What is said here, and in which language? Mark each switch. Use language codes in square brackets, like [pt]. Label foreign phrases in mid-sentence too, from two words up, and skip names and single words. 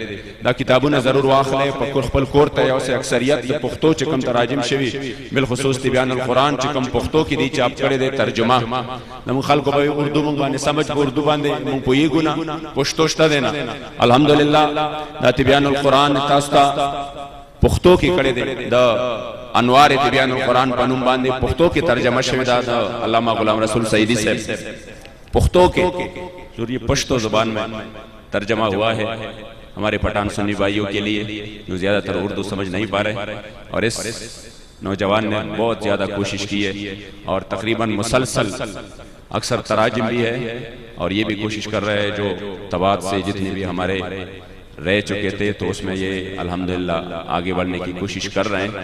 [ps] دا کتابونه ضرور واخلئ، په خپل کور ته یو څه اکثریت د پښتو چې کوم تراجم شوي بالخصوص تبیان القرآن چې کوم پښتو کې دی چاپ کړی دی ترجمه زموږ خلکو به اردو موږ باندې سمجھ په اردو باندې موږ پوهېږو نه، پښتو شته دی نه. الحمدلله دا تبیان القرآن تاسو ته پښتو کې کړی دی، د انوار تبیان القرآن په نوم باندې پښتو کې ترجمه شوی دا د علامہ [ur] غلام رسول سعیدی صاحب پښتو کے جو یہ پشتو زبان میں ترجمہ ہوا ہے ہمارے پٹھان سنی بھائیوں کے لیے جو زیادہ تر اردو سمجھ نہیں پا رہے، اور اس نوجوان نے بہت زیادہ کوشش کی ہے اور تقریباً مسلسل اکثر تراجم بھی ہے اور یہ بھی کوشش کر رہے ہیں جو طبعات سے جتنے بھی ہمارے رہ چکے تھے تو اس میں یہ الحمدللہ آگے بڑھنے کی کوشش کر رہے ہیں.